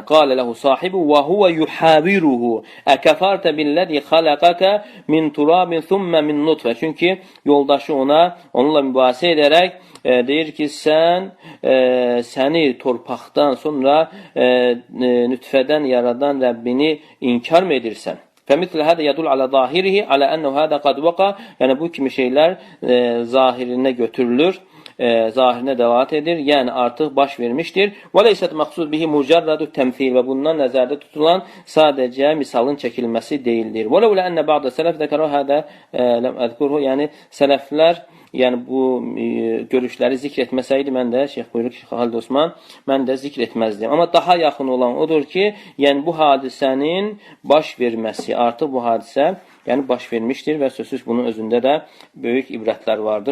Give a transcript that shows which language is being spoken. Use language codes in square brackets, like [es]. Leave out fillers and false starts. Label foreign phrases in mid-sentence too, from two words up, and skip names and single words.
[ar] قال له صاحبه وهو يحاوره أكفرت بالذي خلقك من تراب ثم من نطفة. [az] Çünki yoldaşı onunla mübahisə edərək deyir ki, səni torpaqdan sonra nütfədən yaradan Rəbbini inkar mı edirsən? [ar] فَمِثْلَ هَذَا يَدُلْ عَلَى ظَاهِرِهِ عَلَى أَنَّهُ هَذَا قَدْ وَقَى. [az] Yəni bu kimi şeylər zahirinə götürülür, zahirinə dəvat edir, yəni artıq baş vermişdir. [ar] وَلَيْسَتْ مَقْصُدْ بِهِ مُجَرَّدُ التَّمْثِيلِ. [az] Və bundan nəzərdə tutulan sadəcə misalın çəkilməsi deyildir. [ar] وَلَوْلَا أَنَّ بَعْضَ السَّلَفْ ذَكَرُوا هَذَا لَمْ أَذْكُرْهُ. [az] Yəni sələflər bu görüşləri zikr etməsəydi, mən də Şeyx buyurur ki, Xalid Osman, mən də zikr etməzdim. Amma daha yaxın olan odur ki, yəni bu hadisənin baş verməsi, artıq bu hadisə baş vermişdir və sözsüz bunun özündə də böyük ibrətlər vardır.